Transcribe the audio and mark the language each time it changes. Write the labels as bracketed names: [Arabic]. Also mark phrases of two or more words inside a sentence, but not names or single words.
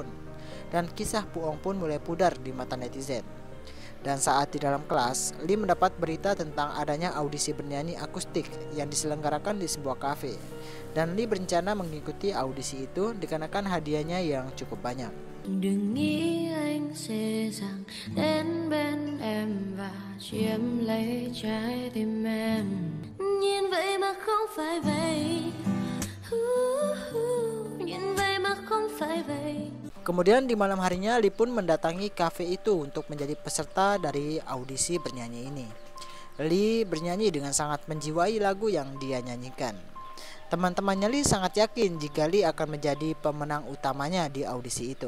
[Indonesian] Dan kisah Puong pun mulai pudar di mata netizen. Dan saat di dalam kelas, Lee mendapat berita tentang adanya audisi bernyanyi akustik yang diselenggarakan di sebuah kafe. Dan Lee berencana mengikuti audisi itu dikarenakan hadiahnya yang cukup banyak. [Vietnamese] Đừng nghĩ anh dễ dàng đến bên em và chiếm lấy trái tim em. Nhìn vậy mà không phải vậy. Nhìn vậy mà không phải vậy. [Indonesian] Kemudian di malam harinya Lee pun mendatangi kafe itu untuk menjadi peserta dari audisi bernyanyi ini. Lee bernyanyi dengan sangat menjiwai lagu yang dia nyanyikan. Teman-temannya Lee sangat yakin jika Lee akan menjadi pemenang utamanya di audisi itu.